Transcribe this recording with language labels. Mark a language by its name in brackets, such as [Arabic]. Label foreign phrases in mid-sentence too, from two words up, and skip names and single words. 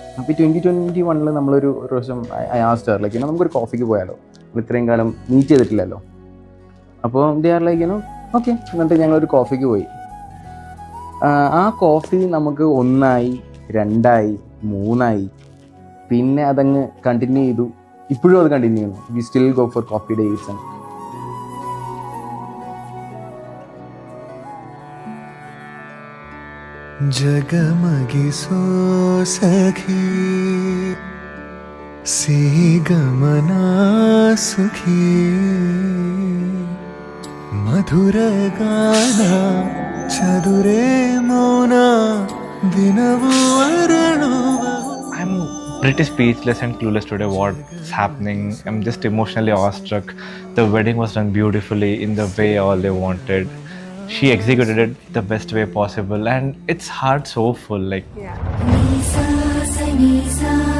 [Malayalam] അപ്പോൾ ഈ 2021 നമ്മളൊരു പ്രാവശ്യം [English] asked like [Malayalam] നമുക്കൊരു കോഫിക്ക് പോയാലോ, ഇത്രയും കാലം മീറ്റ് ചെയ്തിട്ടില്ലല്ലോ. അപ്പോൾ [English] they are like okay, [Malayalam] എന്നിട്ട് ഞങ്ങളൊരു കോഫിക്ക് പോയി. ആ കോഫി നമുക്ക് 1 ആയി, 2 ആയി, 3 ആയി, പിന്നെ അതങ്ങ് കണ്ടിന്യൂ ചെയ്തു. ഇപ്പോഴും അത് കണ്ടിന്യൂ ചെയ്യുന്നു. [English] we still go for coffee dates. [Kannada] ಜಗಮಗಿಸೋ ಸಖಿ ಸೀಗಮನ ಸುಖಿ ಮಧುರಗಾನ ಚದುರೆ ಮೌನ ದಿನವು ಅರಣುವ. [English] pretty speechless and clueless today. What's happening? I'm just emotionally awestruck. The wedding was done beautifully in the way all they wanted. She executed it the best way possible, and it's heart so full. Like Yeah. Nisa, sa, nisa,